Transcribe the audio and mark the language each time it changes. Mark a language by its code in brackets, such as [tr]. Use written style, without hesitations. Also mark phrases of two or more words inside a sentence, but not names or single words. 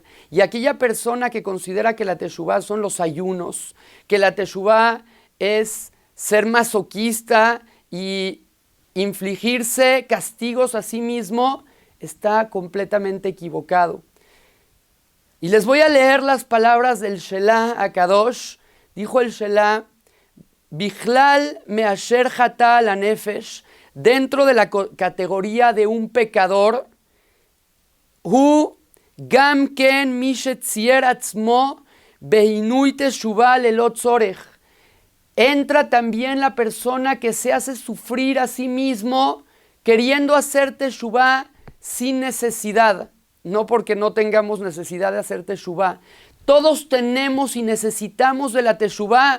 [es] Y aquella persona que considera que la teshuvá son los ayunos, que la teshuvá es ser masoquista y infligirse castigos a sí mismo, está completamente equivocado. Y les voy a leer las palabras del Shelah Akadosh. Dijo el Shelah: [he] בכלל מאשר חטא לנפש, [es] dentro de la categoría de un pecador, [he] הוא גם כן משצער עצמו בעינוי תשובה ללא צורך. [es] Entra también la persona que se hace sufrir a sí mismo queriendo hacer teshuvá sin necesidad, no porque no tengamos necesidad de hacer teshuvá. Todos tenemos y necesitamos de la teshuvá.